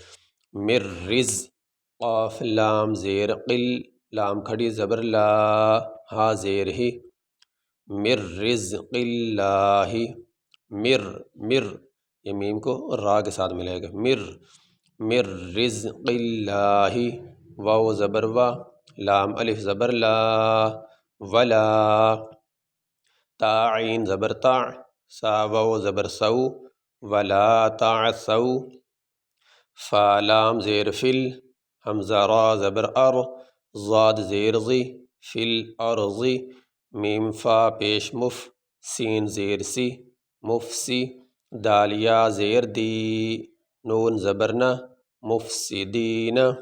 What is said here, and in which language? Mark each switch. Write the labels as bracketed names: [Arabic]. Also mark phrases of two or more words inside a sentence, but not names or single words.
[Urdu] مر رز، قاف لام زیر قل، لام کھڑی زبر لا، ہا زیر ہی، [Arabic] مر رزق اللہ، [Urdu] مر، مر، یہ میم کو را کے ساتھ ملائے گا، مر، [Arabic] مر رزق اللہ، [Urdu] واو زبر وا، لام الف زبر لا، ولا، تا عین زبر تا، سا واو زبر سو، [Arabic] ولا تعثوا، [Urdu] فا لام زیر فل، حمزہ را زبر ار، ضاد زیر ضی [Arabic] فی الارض، [Urdu] میم فا پیش مف سین زیر سی مفسی، دال یا زیر دی نون زبر نہ مفسدین۔